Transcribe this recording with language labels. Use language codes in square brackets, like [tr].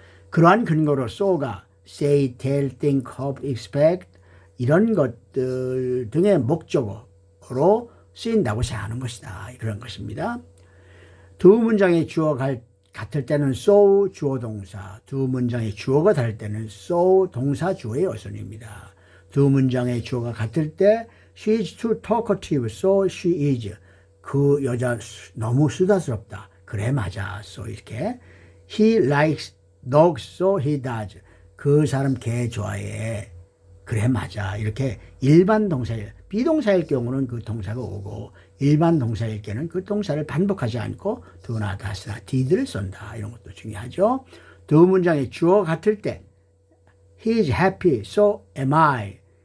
[ko] 그러한 근거로 so가 say, tell, think, hope, expect 이런 것들 등의 목적어로 쓰인다고 생각하는 것이다 이런 것입니다. 두 문장의 주어가 같을 때는 so 주어 동사, 두 문장의 주어가 다를 때는 so 동사 주어의 어순입니다. 두 문장의 주어가 같을 때 [en] she is too talkative, so she is. [ko] 그 여자 너무 수다스럽다. 그래 맞아. [en] so [ko] 이렇게 [en] he likes dogs, so he does. [ko] 그 사람 개 좋아해. 그래 맞아. 이렇게 일반 동사일, 비동사일 경우는 그 동사가 오고 일반 동사일 때는 그 동사를 반복하지 않고 do나 does나 did를 쓴다. 이런 것도 중요하죠. 두 문장의 주어가 같을 때 [en] he is happy, so am I.